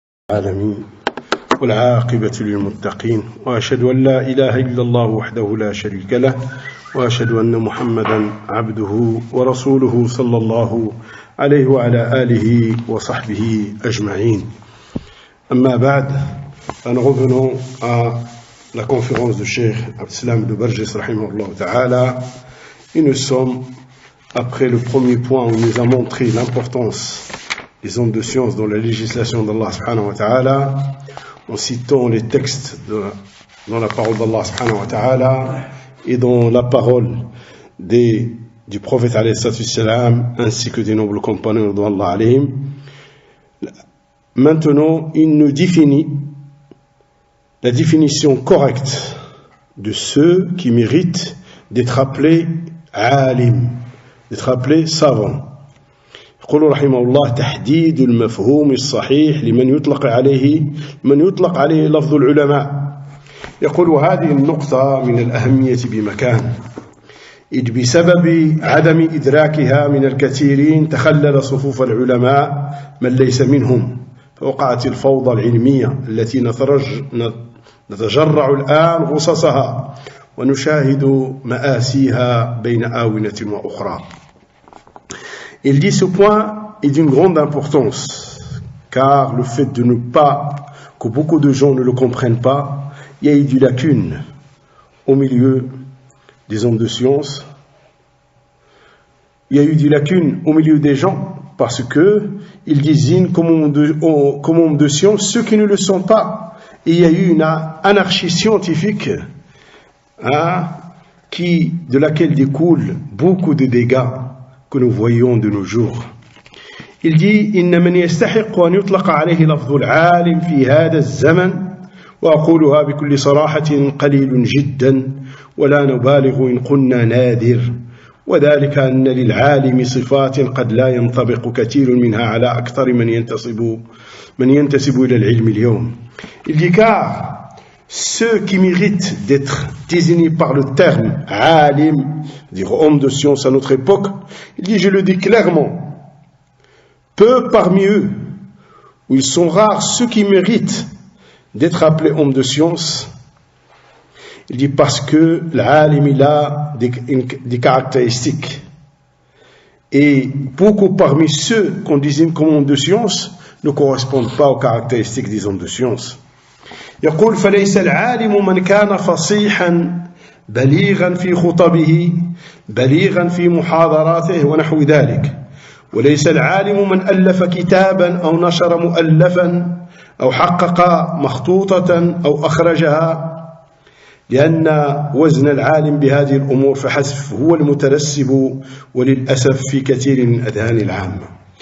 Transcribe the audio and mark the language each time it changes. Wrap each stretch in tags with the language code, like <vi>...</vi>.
<ar>العالمين والعاقبة للمتقين وأشهد أن لا إله إلا الله وحده لا شريك له وأشهد أن محمدا عبده ورسوله صلى الله عليه وعلى آله وصحبه أجمعين. أما بعد,</ar> <fr>nous revenons à la conférence du Cheikh Abdeslam de Barjis</fr> <ar>rahimahullah ta'ala,</ar> <fr>et nous sommes après le premier point où il nous a montré l'importance des ondes de science dans la législation d'Allah</fr> <ar>subhanahu wa ta'ala,</ar> <fr>en citant les textes dans la parole d'Allah subhanahu wa ta'ala et dans la parole du prophète</fr> <ar>alayhi salam</ar> <fr>ainsi que des nobles compagnons d'Allah</fr> <ar>alayhim.</ar> <fr>Maintenant, il nous définit la définition correcte de ceux qui méritent d'être appelés alim, d'être appelés savants.</fr> <ar>يقول رحمه الله: تحديد المفهوم الصحيح لمن يطلق عليه لفظ العلماء. يقول: هذه النقطة من الأهمية بمكان، إذ بسبب عدم إدراكها من الكثيرين تخلل صفوف العلماء من ليس منهم، فوقعت الفوضى العلمية التي نتجرع الآن غصصها ونشاهد مآسيها بين آونة وأخرى.</ar> <fr>Il dit: ce point est d'une grande importance, car le fait de ne pas, que beaucoup de gens ne le comprennent pas, il y a eu des lacunes au milieu des hommes de science. Il y a eu des lacunes au milieu des gens, parce que ils désignent comme hommes de science ceux qui ne le sont pas. Et il y a eu une anarchie scientifique, de laquelle découlent beaucoup de dégâts que nous voyons de nos jours. Il dit:</fr> <ar>إن من يستحق أن يطلق عليه لفظ العالم في هذا الزمن، وأقولها بكل صراحة، قليل جدا ولا نبالغ إن قلنا نادر، وذلك أن للعالم صفات قد لا ينطبق كثير منها على أكثر من ينتسب إلى العلم اليوم.</ar> <fr>Il dit: car ceux qui méritent d'être désignés par le terme alim, dire homme de science à notre époque, il dit, je le dis clairement, peu parmi eux, où ils sont rares ceux qui méritent d'être appelés hommes de science. Il dit parce que l'alim il a des caractéristiques, et beaucoup parmi ceux qu'on désigne comme hommes de science ne correspondent pas aux caractéristiques des hommes de science.</fr> <ar>يقول: فليس العالم من كان فصيحا بليغا في خطبه بليغا في محاضراته ونحو ذلك، وليس العالم من ألف كتابا أو نشر مؤلفا أو حقق مخطوطة أو أخرجها، لأن وزن العالم بهذه الأمور فحسب هو المترسب وللأسف في كثير من أذهان العامة.</ar>